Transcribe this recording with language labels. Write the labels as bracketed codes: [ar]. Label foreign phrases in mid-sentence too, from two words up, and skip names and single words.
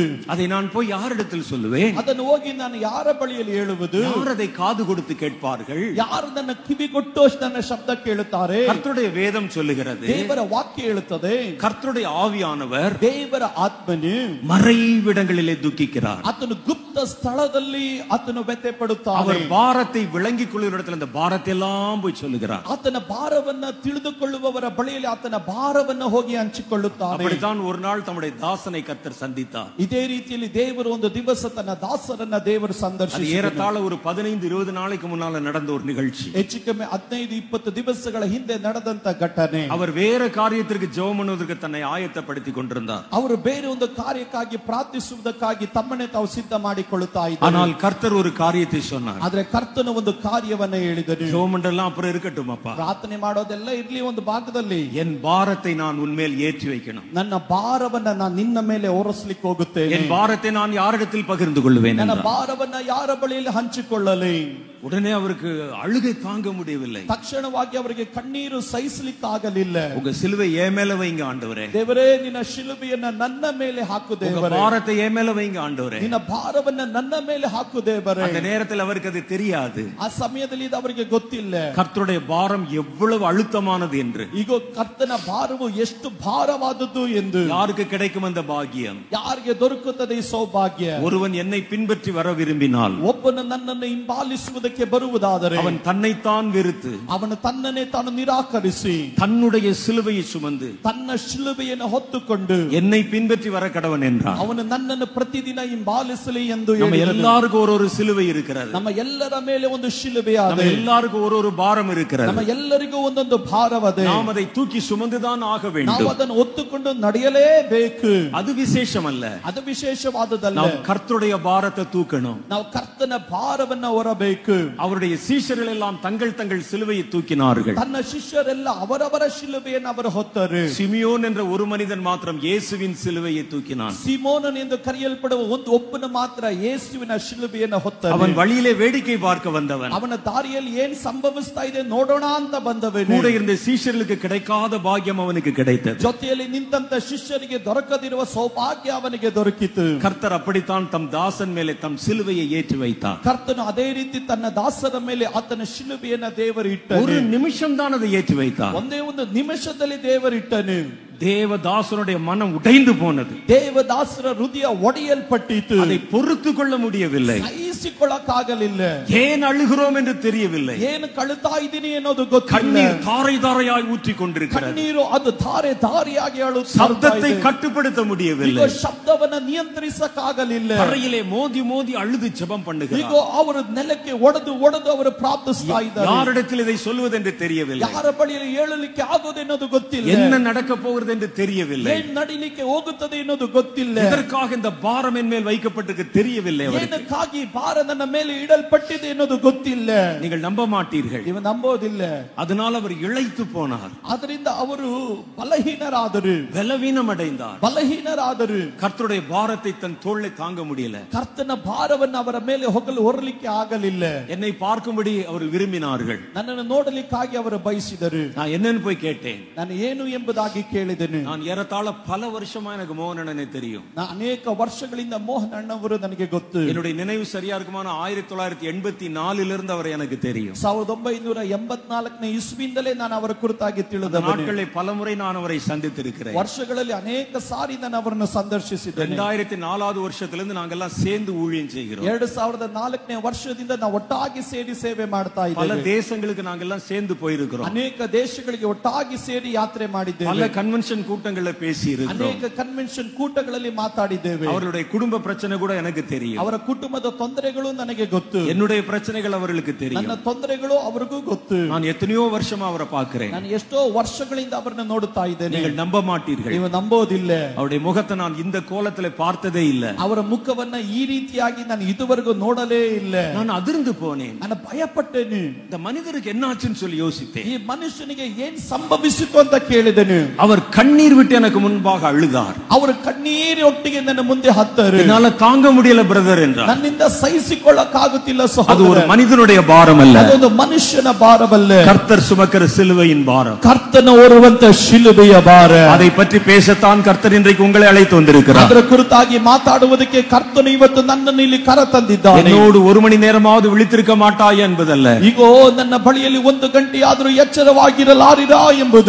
[ta] அதை நான் போய் யாரிடத்தில் சொல்லுவேன்? [kn] ಅದನ್ನು ಹೋಗಿ ನಾನು ಯಾರ ಬಳಿಯಲ್ಲಿ ಹೇಳುವುದು? [ta] யார் அதை காது கொடுத்து கேட்பார்கள்? [kn] ಯಾರು ನನ್ನ ಕಿವಿ ಕೊಟ್ಟು ನನ್ನ ಶಬ್ದ ಕೇಳುತ್ತಾರೆ? [ta] கர்த்தருடைய வேதம் சொல்லுகிறது. [kn] ದೇವರ ವಾಕ್ಯ ಹೇಳುತ್ತದೆ. [ta] கர்த்தருடைய ஆவியானவர் [kn] ದೇವರ ಆತ್ಮನು [ta] மறைவிடங்களிலே துக்கிக்கிறார். [kn] ಆತನು ಗುಪ್ತ ಸ್ಥಳದಲ್ಲಿ ಆತನು ವ್ಯಥೆ ಪಡುತ್ತಾನೆ. [ta] அவர் பாரத்தை விளங்கிக் கொள்ளுகிற இடத்துல அந்த பாரத்தை எல்லாம் போய் சொல்லுகிறார். [kn] ಆತನ ಭಾರವನ್ನ ತಿಳಿದುಕೊಳ್ಳುವವರ ಬಳಿಯಲ್ಲಿ ಆತನ ಭಾರವನ್ನ ಹೋಗಿ ಹಂಚಿಕೊಳ್ಳುತ್ತಾನೆ. [ta] அப்படித்தான் ஒரு நாள் தம்முடைய தாசனை கர்த்தர் சந்தித்தார். [kn] ಇದೇ ರೀತಿಯಲ್ಲಿ ದೇವರು ಒಂದು ದಿವಸ ತನ್ನ ದಾಸರನ್ನ ದೇವರು [ta] அது [kn] ಸಂದರ್ಶಿಸಿದರು. [ta] ஏறத்தாழ ஒரு 15-20 நாளைக்கு முன்னால நடந்த ஒரு நிகழ்ச்சி. [kn] ಹೆಚ್ಚು ಕಮ್ಮಿ 15-20 ದಿವಸಗಳ ಹಿಂದೆ ನಡೆದಂತ ಘಟನೆ. [ta] அவர் வேற காரியத்திற்கு ஜெபம் பண்ணுவதற்கு தன்னை ஆயத்தப்படுத்திக் கொண்டிருந்தார். [kn] ಅವರು ಬೇರೆ ಒಂದು ಕಾರ್ಯಕ್ಕಾಗಿ ಪ್ರಾರ್ಥಿಸುವುದಕ್ಕಾಗಿ ತಮ್ಮನ್ನೇ ತಾವು ಸಿದ್ಧ ಮಾಡಿಕೊಳ್ಳುತ್ತಾ ಇದ್ದರು. [ta] ஆனால் கர்த்தர் ஒரு காரியத்தை சொன்னார். [kn] ಆದ್ರೆ ಕರ್ತನು ಒಂದು ಕಾರ್ಯವನ್ನ ಹೇಳಿದನು. [ta] ஜெபம் எல்லாம் அப்புறம் இருக்கட்டும் அப்பா. [kn] ಪ್ರಾರ್ಥನೆ ಮಾಡೋದೆಲ್ಲ ಇರ್ಲಿ ಒಂದು ಭಾಗದಲ್ಲಿ. [ta] என் பாரத்தை நான் உன்மேல் ஏற்றி வைக்கணும். [kn] ನನ್ನ ಭಾರವನ್ನ ನಾನು ನಿನ್ನ ಮೇಲೆ ಹೊರಸ್ಲಿಕ್ಕೆ ಹೋಗುತ್ತೇನೆ. [ta] என் பாரத்தை நான் யாரிடத்தில் பகிர்ந்து கொள்வேன்? [kn] ನನ್ನ ಭಾರವನ್ನ ಯಾರ ಬಳಿಯಲ್ಲಿ ಹಂಚಿಕೊಳ್ಳಲಿ? [ta] உடனே அவருக்கு அழுகை தாங்க முடியவில்லை. [kn] ತಕ್ಷಣವಾಗಿ ಅವರಿಗೆ ಕಣ್ಣೀರು ಸಹಿಸಲಿಕ್ಕಾಗಲಿಲ್ಲ. [ta] உங்க சிலுவை என் மேல வைங்க ஆண்டவரே. [kn] ದೇವರೇ ನಿನ್ನ ಶಿಲುಬೆಯನ್ನ ನನ್ನ ಮೇಲೆ ಹಾಕು [ta] உங்க [kn] ದೇವರೇ. [ta] பாரத்தை என் மேல வைங்க ஆண்டவரே. [kn] ನಿನ್ನ ಭಾರವನ್ನ ನನ್ನ ಮೇಲೆ ಹಾಕು ದೇವರೇ. [ta] அந்த நேரத்தில் அவருக்கு அது தெரியாது. [kn] ಆ ಸಮಯದಲ್ಲಿ ಇದು ಅವರಿಗೆ ಗೊತ್ತಿಲ್ಲ. [ta] கர்த்தருடைய பாரம் எவ்வளவு அழுத்தமானது என்று. [kn] ಈಗ ಕರ್ತನ ಭಾರವು ಎಷ್ಟು ಭಾರವಾದದ್ದು ಎಂದು. [ta] யாருக்கு கிடைக்கும் அந்த பாக்கியம்? [kn] ಯಾರಿಗೆ ದೊರಕುತ್ತದೆ ಈ ಸೌಭಾಗ್ಯ? [ta] ஒருவன் என்னை பின்பற்றி வர விரும்பினால் [kn] ಒಬ್ಬನು ನನ್ನನ್ನು ಹಿಂಬಾಲಿಸುವುದಕ್ಕೆ ಬರುವುದಾದರೆ [ta] அவன் தன்னைத்தான் வெறுத்து [kn] ಅವನು ತನ್ನನ್ನೇ ತಾನು ನಿರಾಕರಿಸಿ [ta] தன்னுடைய சிலுவையை சுமந்து [kn] ತನ್ನ ಶಿಲುಬೆಯನ್ನು ಹೊತ್ತುಕೊಂಡು [ta] என்னை பின்பற்றி வர கடவன் என்றான். [kn] ಅವನು ನನ್ನನ್ನು ಪ್ರತಿದಿನ ಹಿಂಬಾಲಿಸಲಿ ಎಂದು [ta] நம்ம [kn] ಹೇಳಿದನು. [ta] எல்லாருக்கும் ஒரு சிலுவை இருக்கிறது. [kn] ನಮ್ಮ ಎಲ್ಲರ ಮೇಲೆ ಒಂದು ಶಿಲುಬೆಯಾದ. [ta] நம்ம எல்லாருக்கும் ஒரு பாரம் இருக்கிறது. [kn] ನಮ್ಮ ಎಲ್ಲರಿಗೂ ಒಂದೊಂದು ಭಾರವದೆ. [ta] நாம் அதை தூக்கி சுமந்துதான் ஆக [kn] ನಾವು [ta] வேண்டும். [kn] ಅದನ್ನು ಹೊತ್ತುಕೊಂಡು ನಡೆಯಲೇಬೇಕು. [ta] அது விசேஷம் அல்ல. [kn] ಅದು ವಿಶೇಷವಾದದಲ್ಲ. [ta] நாம் கர்த்தருடைய பாரத்தை தூக்கணும். [kn] ನಾವು ಕರ್ತನ ಭಾರವನ್ನ ಹೊರಬೇಕು. [ta] அவருடைய சீஷர்கள் எல்லாம் தங்கள் தங்கள் சிலுவையை தூக்கினார்கள். [kn] ತನ್ನ ಶಿಷ್ಯರೆಲ್ಲ ಅವರವರ ಶಿಲುಬೆಯನ್ನು ಅವರು ಹೊತ್ತರು. [ta] சிமியோன் என்ற ஒரு மனிதன் மாத்திரம் இயேசுவின் சிலுவையை தூக்கினான். [kn] ಸಿಮೋನನ್ ಎಂದು ಕರೆಯಲ್ಪಡುವ ಒಂದು ಒಬ್ಬನು ಮಾತ್ರ ಯೇಸುವಿನ ಶಿಲುಬೆಯನ್ನು ಹೊತ್ತನು. [ta] அவன் வழியிலே வேடிக்கை பார்க்க வந்தவன். [kn] ಅವನ ದಾರಿಯಲ್ಲಿ ಏನು ಸಂಭವಿಸ್ತಾ ಇದೆ ನೋಡೋಣ ಅಂತ ಬಂದವನು. [ta] கூட இருந்த சீஷர்களுக்கு கிடைக்காத பாக்கியம் அவனுக்கு கிடைத்தது. [kn] ಜೊತೆಯಲ್ಲಿ ನಿಂತಂತ ಶಿಷ್ಯರಿಗೆ ದೊರಕದಿರುವ ಸೌಭಾಗ್ಯ ಅವನಿಗೆ ದೊರಕಿತು. [ta] கர்த்தர் அப்படித்தான் தம் தாசன் மேலே தம் சிலுவையை ஏற்றி வைத்தார். [kn] ಕರ್ತನು ಅದೇ ರೀತಿ ತನ್ನ ದಾಸರ ಮೇಲೆ ಆತನ ಶಿಲುಬೆಯನ್ನು ದೇವರು ಇಟ್ಟನು. [ta] ஒரு நிமிஷம் தான் அதை ஏற்றி வைத்தார். [kn] ಒಂದೇ ಒಂದು ನಿಮಿಷದಲ್ಲಿ ದೇವರು ಇಟ್ಟನು. [ta] தேவதாசனுடைய மனம் உடைந்து போனது. [kn] ದೇವದಾಸರ ಹೃದಯ ಒಡೆಯಲ್ಪಟ್ಟಿತು. [ta] அதை பொறுத்து கொள்ள முடியவில்லை. [kn] ಸಹಿಸಿಕೊಳ್ಳಕ್ಕಾಗಲಿಲ್ಲ. [ta] ஏன் அழுகிறோம் என்று தெரியவில்லை. [kn] ಏನು ಕಳುತ್ತಾ ಇದ್ದೀನಿ ಅನ್ನೋದು ಗೊತ್ತಿಲ್ಲ. [ta] கண்ணீர் தாரை தாரையாய் ஊற்றி கொண்டிருக்கிறது. [kn] ಕಣ್ಣೀರು ಅದು ಧಾರೆ ಧಾರೆಯಾಗಿ ಅಳುತ್ತಾ ಇದೆ. [ta] சப்தத்தை கட்டுப்படுத்த முடியவில்லை. [kn] ಈಗ ಶಬ್ದವನ್ನ ನಿಯಂತ್ರಿಸಕ್ಕಾಗಲಿಲ್ಲ. [ta] தரையிலே மோதி மோதி அழுது ஜெபம் பண்ணுகிறார். [kn] ಈಗ ಅವರು ನೆಲಕ್ಕೆ ಒಡೆದು ಒಡೆದು ಅವರು ಪ್ರಾರ್ಥಿಸ್ತಾ ಇದ್ದಾರೆ. [ta] யாரிடத்தில் இதை சொல்வது என்று தெரியவில்லை. [kn] ಯಾರ ಬಳಿಯಲ್ಲಿ ಹೇಳಲಿಕ್ಕೆ ಆಗೋದು ಅನ್ನೋದು ಗೊತ್ತಿಲ್ಲ. [ta] என்ன நடக்க போகிறது என்று தெரியவில்லை. [kn] ಏನು ನಡಿಲಿಕ್ಕೆ ಹೋಗುತ್ತದೆ ಅನ್ನೋದು ಗೊತ್ತಿಲ್ಲ. [ta] இதற்காக இந்த பாரம் என் மேல் வைக்கப்பட்டிருக்கு தெரியவில்லை அவருக்கு. [kn] ಏನಕ್ಕಾಗಿ ಭಾರ ನನ್ನ ಮೇಲೆ ಇಡಲ್ಪಟ್ಟಿದೆ ಅನ್ನೋದು ಗೊತ್ತಿಲ್ಲ. [ta] நீங்கள் நம்ப மாட்டீர்கள். [kn] ನೀವು ನಂಬೋದಿಲ್ಲ. [ta] அதனால் அவர் இளைத்து போனார். [kn] ಅದರಿಂದ ಅವರು ಬಲಹೀನರಾದರು. [ta] பலவீனம் அடைந்தார். [kn] ಬಲಹೀನರಾದರು. [ta] கர்த்தருடைய பாரத்தை தன் தோளில் தாங்க முடியல. [kn] ಕರ್ತನ ಭಾರವನ್ನು ಅವರ ಮೇಲೆ ಹೊರಲಿಕ್ಕೆ ಆಗಲಿಲ್ಲ. [ta] என்னை பார்க்கும்படி அவர் விரும்பினார்கள். [kn] ನನ್ನನ್ನು ನೋಡಲಿಕ್ಕಾಗಿ ಅವರು ಬಯಸಿದರು. [ta] நான் என்னன்னு போய் கேட்டேன். [kn] ನಾನು ಏನು ಎಂಬುದಾಗಿ ಕೇಳಿದೆನು. [ta] நான் ஏறத்தாழ பல வருஷமா எனக்கு மோகன் அண்ணனை தெரியும். [kn] ನಾನು ಅನೇಕ ವರ್ಷಗಳಿಂದ ಮೋಹನ್ ಅಣ್ಣವರು ನನಗೆ ಗೊತ್ತು. [ta] என்னுடைய நினைவு சரியா இருக்குமான 1984 இருந்து அவர் எனக்கு தெரியும். [kn] 1984ನೇ ಇಸ್ವಿಯಿಂದಲೇ ನಾನು ಅವರ ಕುರಿತಾಗಿ ತಿಳಿದವನು. [ta] நாட்களில் பலமுறை நான் அவரை சந்தித்திருக்கிறேன். [kn] ವರ್ಷಗಳಲ್ಲಿ ಅನೇಕ ಸಾರಿ ನಾನು ಅವರನ್ನು ಸಂದರ್ಶಿಸಿದ್ದೇನೆ. [ta] 2004வது வருஷத்திலிருந்து நாங்கெல்லாம் சேர்ந்து ஊழியம் செய்கிறோம். [kn] 2004ನೇ ವರ್ಷದಿಂದ ನಾವು ಒಟ್ಟಾಗಿ ಸೇರಿ ಸೇವೆ ಮಾಡ್ತಾ ಇದ್ದೇವೆ. [ta] பல தேசங்களுக்கு நாங்கெல்லாம் சேர்ந்து போயிருக்கிறோம். [kn] ಅನೇಕ ದೇಶಗಳಿಗೆ ಒಟ್ಟಾಗಿ ಸೇರಿ ಯಾತ್ರೆ ಮಾಡಿದ್ದೇವೆ. [ta] பல கன்வென்ஷன் கூட்டங்களில் பேசி இருக்கிறோம். [kn] ಅನೇಕ ಕನ್ವೆನ್ಷನ್ ಕೂಟಗಳಲ್ಲಿ ಮಾತಾಡಿದ್ದೇವೆ. [ta] அவருடைய குடும்ப பிரச்சனை கூட எனக்கு தெரியும். [kn] ಅವರ ಕುಟುಂಬದ ತೊಂದರೆಗಳು ನನಗೆ ಗೊತ್ತು. [ta] என்னுடைய பிரச்சனைகள் அவர்களுக்கு தெரியும். [kn] ನನ್ನ ತೊಂದರೆಗಳು ಅವರಿಗೂ ಗೊತ್ತು. [ta] நான் எத்தனையோ வருஷமா அவரை பார்க்கிறேன். [kn] ನಾನು ಎಷ್ಟೋ ವರ್ಷಗಳಿಂದ ಅವರನ್ನು ನೋಡುತ್ತಾ ಇದ್ದೇನೆ. [ta] நீங்கள் நம்ப மாட்டீர்கள். [kn] ನೀವು ನಂಬೋದಿಲ್ಲ. [ta] அவருடைய முகத்தை நான் இந்த கோலத்திலே பார்த்ததே இல்லை. [kn] ಅವರ ಮುಖವನ್ನ ಈ ರೀತಿಯಾಗಿ ನಾನು ಇದುವರೆಗೂ ನೋಡಲೇ ಇಲ್ಲ. [ta] நான் அதிர்ந்து போனேன். [kn] ನಾನು ಭಯಪಟ್ಟೆನು. [ta] இந்த மனிதருக்கு என்ன ஆச்சுன்னு சொல்லி யோசித்தேன். [kn] ಈ ಮನುಷ್ಯನಿಗೆ ಏನ್ ಸಂಭವಿಸಿತು ಅಂತ ಕೇಳಿದೆನು. [ta] அவர் கண்ணீர் விட்டு எனக்கு முன்பாக அழுதார். [kn] ಅವರು ಕಣ್ಣೀರೊಟ್ಟಿಗೆ ನನ್ನ ಮುಂದೆ ಹತ್ತರು. [ta] என்னால தாங்க முடியல பிரதர் என்றார். [kn] ನನ್ನಿಂದ ಸಹಿಸಿಕೊಳ್ಳಕ್ಕಾಗುತ್ತಿಲ್ಲ ಸಹೋದರ. [ta] அது ஒரு மனிதனுடைய பாரம் அல்ல. [kn] ಅದೊಂದು ಮನುಷ್ಯನ ಭಾರವಲ್ಲ. [ta] கர்த்தர் சுமக்கிற சிலுவையின் பாரம். [kn] ಕರ್ತನ ಹೊರುವಂತ ಶಿಲುಬೆಯ ಭಾರ. [ta] அதை பற்றி பேசத்தான் கர்த்தர் இன்றைக்கு உங்களை அழைத்து வந்திருக்கிறார். [kn] ಅದರ ಕುರಿತಾಗಿ ಮಾತಾಡುವುದಕ್ಕೆ ಕರ್ತನು ಇವತ್ತು ನನ್ನನ್ನು ಇಲ್ಲಿ ಕರ ತಂದಿದ್ದಾನೆ. [ta] என்னோடு ஒரு மணி நேரமாவது விழித்திருக்க மாட்டாய் என்பதல்ல. [kn] ಈಗೋ ನನ್ನ ಬಳಿಯಲ್ಲಿ 1 ಗಂಟೆಯಾದರೂ ಎಚ್ಚರವಾಗಿರಲಾರಿರಾ ಎಂಬುದು.